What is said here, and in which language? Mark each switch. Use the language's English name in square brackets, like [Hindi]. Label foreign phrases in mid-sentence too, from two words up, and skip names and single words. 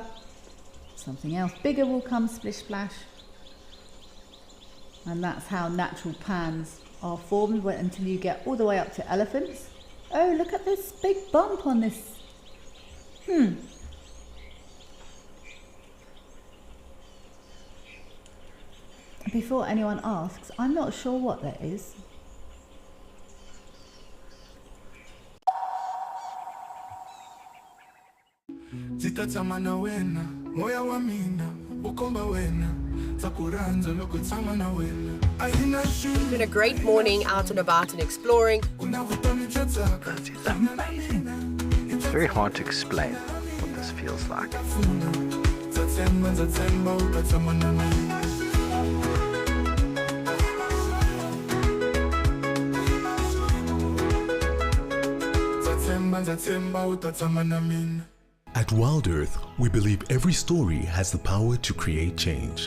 [English] Something else bigger will come splish splash, and that's how natural pans are formed until you get all the way up to elephants. Oh, look at this big bump on this. Before anyone asks, I'm not sure what that is. [Tsonga] Moya wa mina ukomba wena takuranza lokutama na wena. [English] It's been a great morning out and about and exploring. It's amazing. It's very hard to explain what this feels like. At Wild Earth, we believe every story has the power to create change.